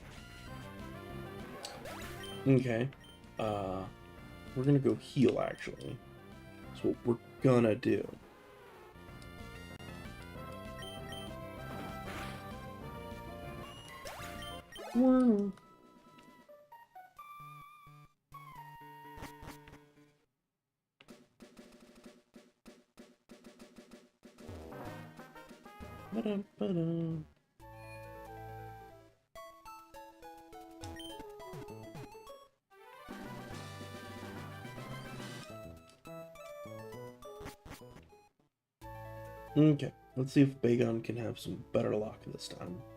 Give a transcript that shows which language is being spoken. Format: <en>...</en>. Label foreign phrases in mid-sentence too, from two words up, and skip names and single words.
<en>Okay. We're gonna go heal, actually. That's what we're gonna do. Whoa. Ba-dum, ba-dum. Okay, let's see if Bagon can have some better luck this time.</en>